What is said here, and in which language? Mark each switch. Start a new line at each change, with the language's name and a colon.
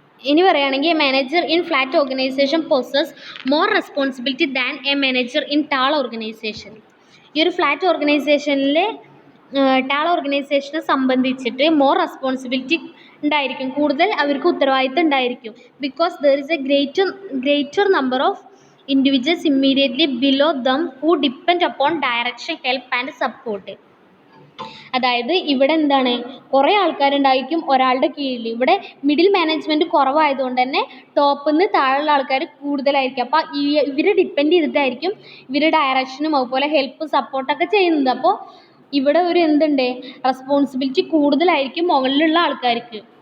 Malayalam: ഇനി പറയുകയാണെങ്കിൽ
English: A manager in flat organization possess more responsibility than a manager in tall organization.
Malayalam: ഈ ഒരു flat ഓർഗനൈസേഷനിലെ ടാൾ ഓർഗനൈസേഷനെ സംബന്ധിച്ചിട്ട്
English: more responsibility
Malayalam: ഉണ്ടായിരിക്കും, കൂടുതൽ അവർക്ക് ഉത്തരവാദിത്തം ഉണ്ടായിരിക്കും.
English: Because there is a greater number of individuals immediately below them who depend upon direction, help and support.
Malayalam: അതായത് ഇവിടെ എന്താണ്, കുറേ ആൾക്കാരുണ്ടായിരിക്കും ഒരാളുടെ കീഴിൽ. ഇവിടെ മിഡിൽ മാനേജ്മെൻറ്റ് കുറവായതുകൊണ്ട് തന്നെ ടോപ്പിൽ നിന്ന് താഴെയുള്ള ആൾക്കാർ കൂടുതലായിരിക്കും. അപ്പോൾ ഇവർ ഡിപ്പെൻഡ് ചെയ്തിട്ടായിരിക്കും ഇവർ ഡയറക്ഷനും അതുപോലെ ഹെൽപ്പ് സപ്പോർട്ടൊക്കെ ചെയ്യുന്നത്. അപ്പോൾ ഇവിടെ ഒരു റെസ്പോൺസിബിലിറ്റി കൂടുതലായിരിക്കും മുകളിലുള്ള ആൾക്കാർക്ക്.